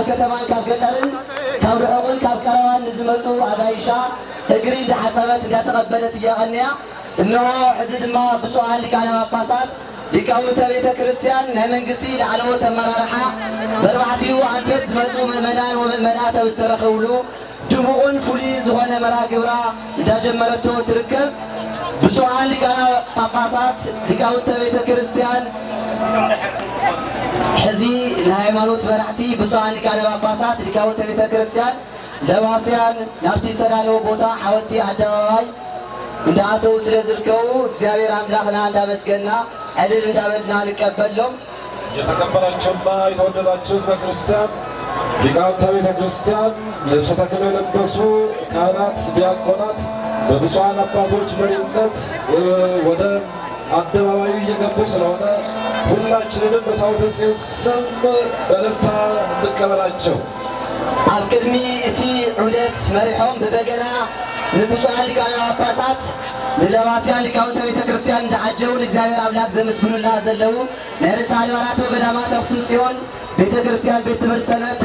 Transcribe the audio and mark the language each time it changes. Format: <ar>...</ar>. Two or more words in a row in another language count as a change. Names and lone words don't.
<ti>ከተማን ካብ ገጠርን ካብ ርሑቕን ካብ ቀረባን ንዝመፁ አጋይሻ እግሪ እንዳሓፀበት እንዳተቐበለት እያቐንያ እነሆ ሕዚ ድማ ብፁዓን ሊቃነ ጳጳሳት ሊቃውንተ ቤተ ክርስቲያን ናይ መንግስቲ ላዕለዎት አመራርሓ በርባዕትዩ አንፈት ዝመፁ ምእመናን ወምእመናት ኣብ ዝተረኸብሉ ድሙቕን ፍሉይ ዝኾነ መርሃ ግብራ እንዳጀመረቶ ትርከብ። ብፁዓን ሊቃነ ጳጳሳት ሊቃውንተ ቤተ ክርስቲያን ሕዚ ንሃይማኖት መራሕቲ ብፁዓን ሊቃነ ጳጳሳት ሊቃውንተ ቤተ ክርስቲያን ለዋስያን ናብቲ ዝተዳለወ ቦታ ሓወልቲ አደባባይ እንዳአተው ስለዝርከቡ እግዚአብሔር አምላክና እንዳመስገና እልል እንዳበልና እንቀበለው።</ti> <am>የተከበራችሁና የተወደዳችሁ ህዝበ ክርስቲያን ሊቃውንተ ቤተ ክርስቲያን ልብሰ ተክህኖ የለበሱ ካህናት፣ ዲያቆናት በብፁዓን አባቶች መሪነት ወደ አደባባዩ እየገቡ ስለሆነ ሁላችንንም በታቦተ ጽዮን ስም በእልልታ እንቀበላቸው።</am> <ti>ኣብ ቅድሚ እቲ ዑደት መሪሖም ብበገና ንብፁዓን ሊቃነ ጳጳሳት ንለዋስያን ሊቃውንተ ቤተ ክርስቲያን እንዳዓጀውን እግዚአብሔር አምላክ ዘመስግኑላ ዘለው ናይ ርእሰ አድባራት ወገዳማት አክሱም ጽዮን ቤተ ክርስቲያን ቤት ትምህርት ሰንበት</ti>